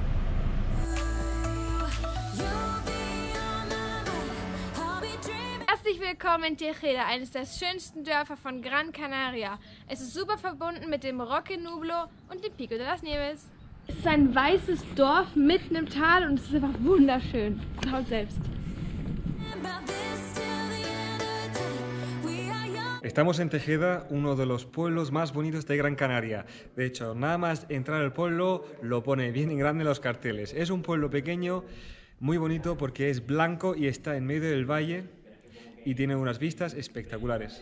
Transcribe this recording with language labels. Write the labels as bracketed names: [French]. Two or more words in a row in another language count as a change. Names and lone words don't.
[German] Herzlich willkommen in Tejeda, eines der schönsten Dörfer von Gran Canaria. Es ist super verbunden mit dem Roque Nublo und dem Pico de las Nieves. Es ist ein weißes Dorf mitten im Tal und es ist einfach wunderschön. Schaut selbst. [Spanish] Estamos en Tejeda, uno de los pueblos más bonitos de Gran Canaria. De hecho, nada más entrar al pueblo lo pone bien en grande en los carteles. Es un pueblo pequeño, Muy bonito porque es blanco y está en medio del valle y tiene unas vistas espectaculares.